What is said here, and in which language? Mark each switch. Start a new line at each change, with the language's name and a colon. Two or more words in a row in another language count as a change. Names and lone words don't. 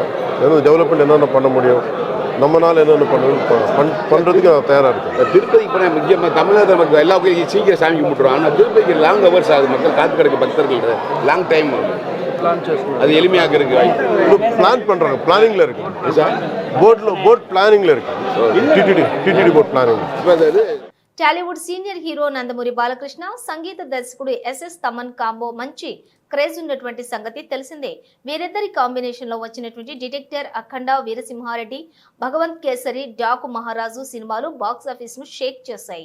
Tamil: என்னென்ன டெவலப்மெண்ட் என்னென்ன பண்ண முடியும், நம்மளால் என்னென்ன பண்ணுறதுக்கு நான் தயாராக இருக்கேன். திருப்பதி இப்போ முக்கியமாக தமிழகத்தில் மக்கள் எல்லா கோயிலும் சீக்கிரம் சாமி கும்பிட்டுருவோம். ஆனால் திருப்பதிக்கு
English: long hours
Tamil: ஆகுது. மக்கள் காத்து கிடக்கு பக்தர்கள்
English: long time
Tamil: அது எளிமையாக இருக்கு. பிளான் பண்ணுறாங்க, பிளானிங்கில் இருக்குது சார். போட் பிளானிங்கில் இருக்குது. டிடிடி
English: boat planning.
Telugu: టాలీవుడ్ సీనియర్ హీరో నందమూరి బాలకృష్ణ, సంగీత దర్శకుడు ఎస్ఎస్ తమన్ కాంబో మంచి క్రేజ్ ఉన్నటువంటి సంగతి తెలిసిందే. వీరిద్దరి కాంబినేషన్ లో వచ్చినటువంటి డిటెక్టర్, అఖండ, వీరసింహారెడ్డి, భగవంత్ కేసరి, డాకు మహారాజు సినిమాలు
English: box office
Telugu: ను షేక్ చేశాయి.